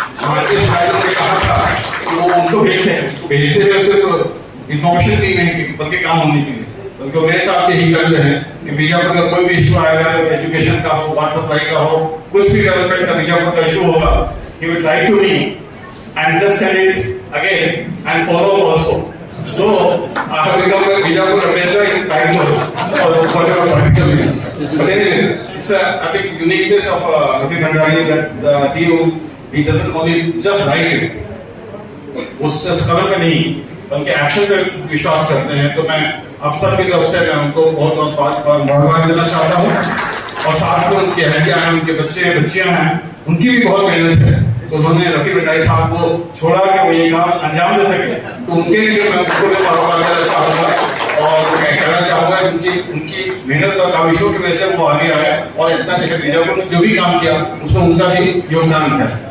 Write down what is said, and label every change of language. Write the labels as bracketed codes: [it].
[hi] हमारे फायदे ने कहा था कि वो उनको भेजते हुए सिर्फ इंफॉर्मेशन के लिए नहीं बल्कि काम होने के लिए, बल्कि मेरे साथ यही कर रहे हैं कि बीजापुर का कोई भी इशू आएगा, एजुकेशन का हो, वाटर सप्लाई का हो, कुछ भी डेवलपमेंट का बीजापुर का इशू होगा, [en] he will write to me and just send it again and follow up also. So I have become a Bijapur ambassador in Bangalore for your practical reasons. But anyway, it's a I think uniqueness of Raffi Bhandari that he doesn't only just write it, [hi] उस कलम में नहीं बल्कि action पे विश्वास करते हैं। तो मैं आप सब की तरफ से मैं उनको बहुत बहुत मुबारकबाद देना चाहता हूँ और साथ में उनकी अहलियाँ हैं, उनके बच्चे हैं, बच्चियाँ हैं, उनकी भी बहुत मेहनत है। तो उन्होंने रफ़ी भंडारी साहब को छोड़ा कि वो ये काम अंजाम दे सके, तो उनके लिए मैं उनको भी मुबारकबाद देना चाहूँगा और मैं कहना चाहूँगा कि उनकी मेहनत और काविशों की वजह से वो आगे आए और इतना जगह बीजापुर ने जो भी काम किया उसमें उनका भी योगदान है।